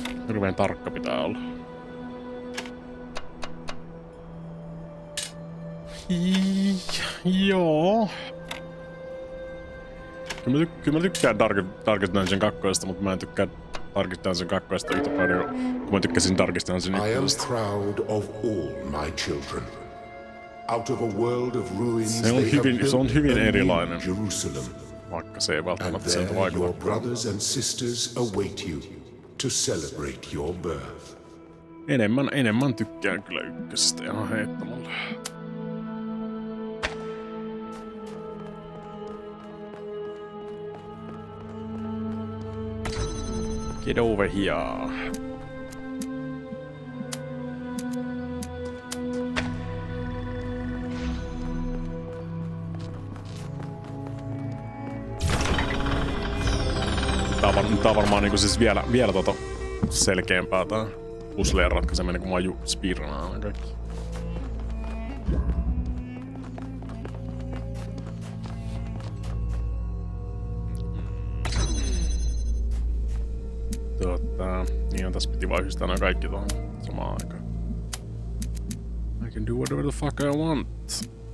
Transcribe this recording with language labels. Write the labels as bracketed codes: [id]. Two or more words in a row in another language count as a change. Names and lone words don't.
[fi] Hirveen tarkka pitää olla. Joo. Kyllä mä tykkään Darkest Dungeon 2, mutta mä en tykkää Darkest Dungeon 2 yhtä paljon, kun mä tykkäsin Darkest Dungeon 1. [en] I am proud of all my children. Out of a world of ruins [fi] Se on hyvin erilainen, [en] Jerusalem. [fi] vaikka se ei välttämättä [en] And [fi] siltä [en] there your [fi] vaikuta. [en] brothers and sisters await you to celebrate your birth. [fi] Enemmän tykkään kyllä ykkösestä ihan heittämällä. [en] Get over here. [fi] Tää on varmaan niinku siis vielä selkeämpää tää puzzleen ratkaiseminen, kun mä speedrunaan kaikki. Niin tässä piti vaan yhdistää nämä kaikki tuohon samaan aikaan. [en] I can do whatever the fuck I want.